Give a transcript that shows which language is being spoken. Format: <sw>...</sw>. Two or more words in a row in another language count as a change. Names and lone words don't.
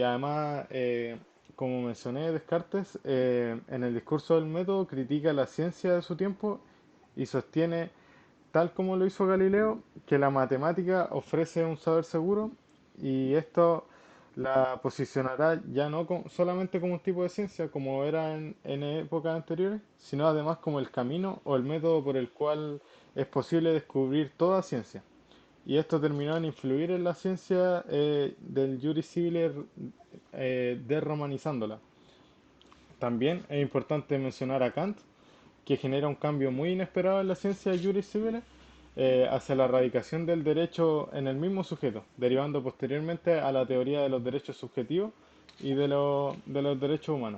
<es>además, como mencioné, Descartes, en el discurso del método critica la ciencia de su tiempo y sostiene, tal como lo hizo Galileo, que la matemática ofrece un saber seguro y esto la posicionará ya no solamente como un tipo de ciencia, como era en épocas anteriores, sino además como el camino o el método por el cual es posible descubrir toda ciencia. Y esto terminó en influir en la ciencia del</es> <la>juris civile,</la> <es>desromanizándola. También es importante mencionar a Kant, que genera un cambio muy inesperado en la ciencia de</es> <la>juris civile</la> <es>hacia la erradicación del derecho en el mismo sujeto, derivando posteriormente a la teoría de los derechos subjetivos y de los derechos humanos.</es>